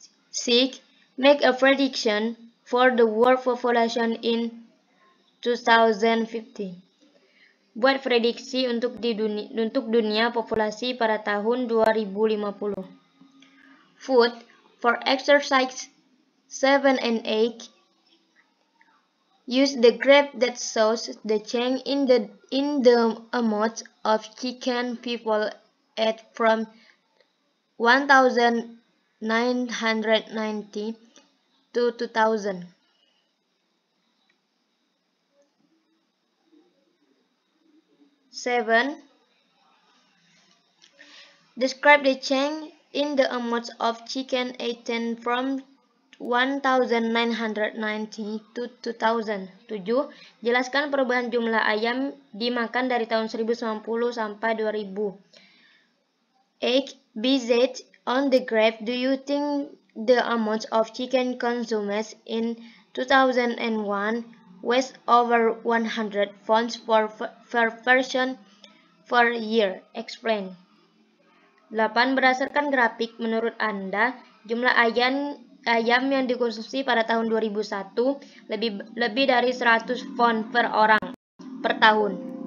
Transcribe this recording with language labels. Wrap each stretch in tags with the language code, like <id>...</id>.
<en>6. Make a prediction for the world population in 2050.</en> <id>Buat prediksi untuk dunia populasi pada tahun 2050.</id> <en>Food. For exercise 7 and 8, use the graph that shows the change in the amount of chicken people ate from 1990 to 2000. 7. Describe the change in the amount of chicken eaten from 1990 to 2000. 7.</en> <id>Jelaskan perubahan jumlah ayam dimakan dari tahun 1990 sampai 2000.</id> <en>8. Based on the graph, do you think the amount of chicken consumed in 2001 was over 100 pounds per person per year? Explain. 8.</en> <id>Berdasarkan grafik, menurut Anda, jumlah ayam yang dikonsumsi pada tahun 2001 lebih dari 100 pound per orang per tahun.</id>